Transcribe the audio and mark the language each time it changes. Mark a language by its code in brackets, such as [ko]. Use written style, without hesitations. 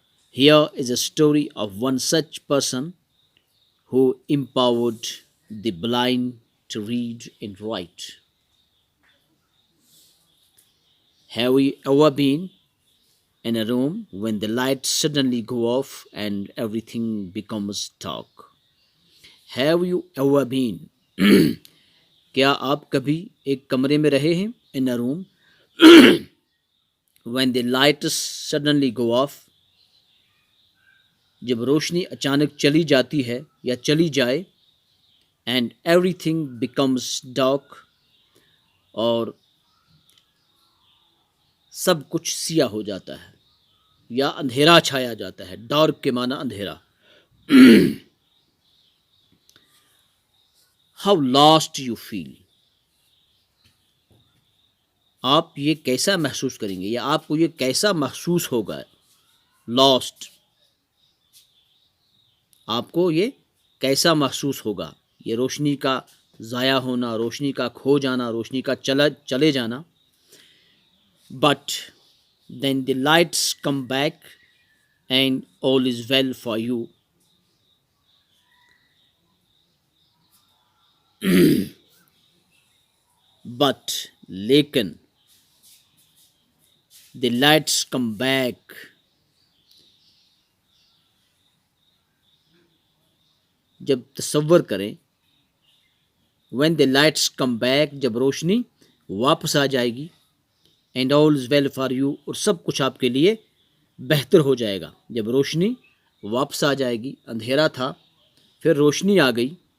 [en] Here is a story of one such person who empowered the blind to read and write. Have you ever been in a room when the lights suddenly go off and everything becomes dark? Have you ever been? [hi] क्या आप कभी एक कमरे में रहे हैं? [en] In a room when the lights suddenly go off, [hi] जब रोशनी अचानक चली जाती है या चली जाए, [en] and everything becomes dark, [hi] और सब कुछ सिया हो जाता है या अंधेरा छाया जाता है. डार्क के माना अंधेरा. [en] How lost you feel. [hi] आप ये कैसा महसूस करेंगे या आपको ये कैसा महसूस होगा? [en] Lost. [hi] आपको ये कैसा महसूस होगा? ये रोशनी का ज़ाया होना, रोशनी का खो जाना, रोशनी का चले जाना. [en] But then the lights come back and all is well for you. But [hi] लेकिन [en] the lights come back. [hi] जब तसव्वुर करें, [en] when the lights come back, [hi] जब रोशनी वापस आ जाएगी, [en] and all is well for you, [hi] और सब कुछ आपके लिए बेहतर हो जाएगा. जब रोशनी वापस आ जाएगी, अंधेरा था फिर रोशनी आ गई.